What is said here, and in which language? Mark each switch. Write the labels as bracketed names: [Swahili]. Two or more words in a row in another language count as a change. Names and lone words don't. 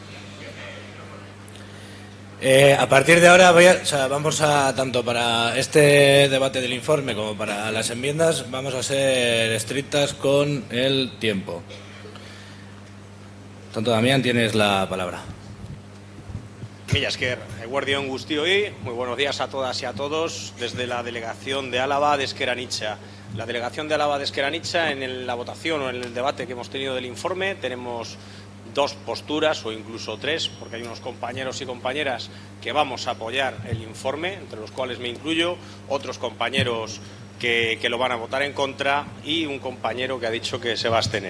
[Spanish] A partir de ahora vamos a, tanto para este debate del informe como para las enmiendas, vamos a ser estrictas con el tiempo. Tanto Damián, tienes la palabra. [Basque] Mila esker, eguerdion guztioi, [Spanish] muy buenos días a todas y a todos desde la delegación de Álava de Ezker Anitza. La delegación de Álava de Ezker Anitza, en la votación o en el debate que hemos tenido del informe, tenemos 2 posturas o incluso 3, porque hay unos compañeros y compañeras que vamos a apoyar el informe, entre los cuales me incluyo, otros compañeros que lo van a votar en contra y un compañero que ha dicho que se va a abstener.